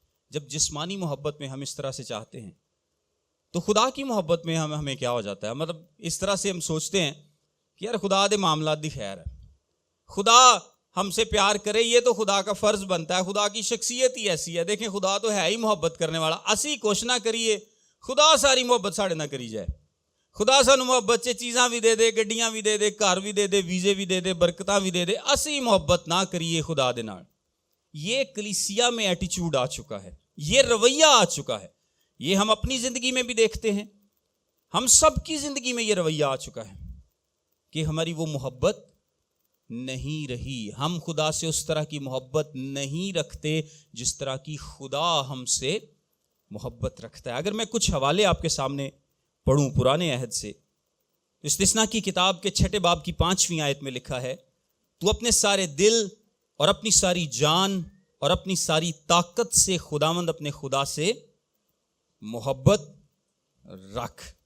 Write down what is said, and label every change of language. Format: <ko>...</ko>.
<ur>جب جسمانی محبت میں ہم اس طرح سے چاہتے ہیں تو خدا کی محبت میں ہمیں کیا ہو جاتا ہے؟ مطلب اس طرح سے ہم سوچتے ہیں کہ</ur> <pa>یار خدا دے معاملات دی خیر ہے,</pa> <ur>خدا ہم سے پیار کرے, یہ تو خدا کا فرض بنتا ہے, خدا کی شخصیت ہی ایسی ہے. دیکھیں خدا تو ہے ہی محبت کرنے والا,</ur> <pa>اسی کوشش نہ کریے خدا ساری محبت ساڑے نہ کری جائے. خدا سانو محبت سے چیزاں بھی دے دے, گڈیاں بھی دے دے, گھر بھی دے دے, ویزے بھی دے دے, برکتاں بھی دے دے, اسی محبت نہ کریے خدا دے نال.</pa> <ur>یہ کلیسیا میں ایٹیچیوڈ آ چکا ہے, یہ رویہ آ چکا ہے. یہ ہم اپنی زندگی میں بھی دیکھتے ہیں, ہم سب کی زندگی میں یہ رویہ آ چکا ہے کہ ہماری وہ محبت نہیں رہی. ہم خدا سے اس طرح کی محبت نہیں رکھتے جس طرح کی خدا ہم سے محبت رکھتا ہے. اگر میں کچھ حوالے آپ کے سامنے پڑھوں پرانے عہد سے, استثنا کی کتاب کے 6 باب کی 5ویں آیت میں لکھا ہے, تو اپنے سارے دل اور اپنی ساری جان اور اپنی ساری طاقت سے خداوند اپنے خدا سے محبت رکھ.</ur>